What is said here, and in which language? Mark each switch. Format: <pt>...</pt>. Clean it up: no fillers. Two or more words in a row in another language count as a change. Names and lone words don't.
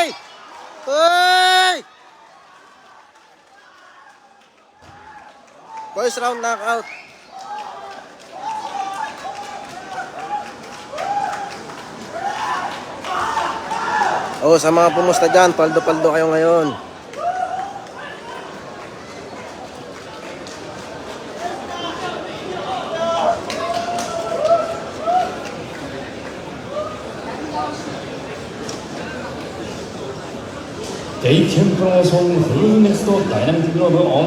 <en>Uy! First round knockout.</en> <tl>Oh, sa mga pumusta dyan, paldo-paldo kayo ngayon.</tl> <ja>デイケンプロモーションフルネクストダイナミックグローブオ</ja>